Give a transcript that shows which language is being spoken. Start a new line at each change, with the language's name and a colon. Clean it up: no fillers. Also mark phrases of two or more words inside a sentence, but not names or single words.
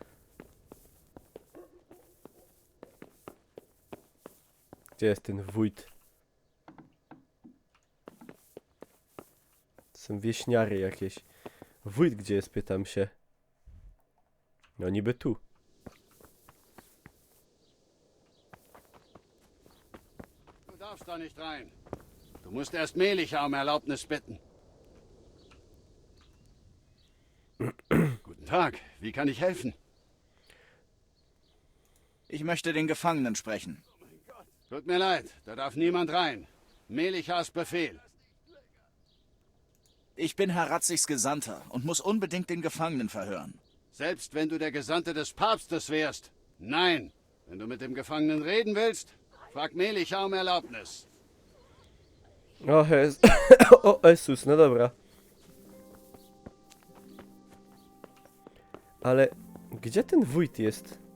Polish: Gdzie jest ten wójt? To są wieśniary jakieś. Wójt gdzie jest, pytam się. No niby tu.
German: Du darfst da nicht rein. Du musst erst Melichar um Erlaubnis bitten. Guten Tag, wie kann ich helfen? Ich möchte den Gefangenen sprechen. Tut mir leid, da darf niemand rein. Melichars Befehl. Ich bin Herr Ratzigs Gesandter und muss unbedingt den Gefangenen verhören. Selbst wenn du der Gesandte des Papstes wärst. Nein. Wenn du mit dem Gefangenen reden willst, frag Melichar um Erlaubnis.
Polish: O, o Jezus, no dobra. Ale gdzie ten wójt jest?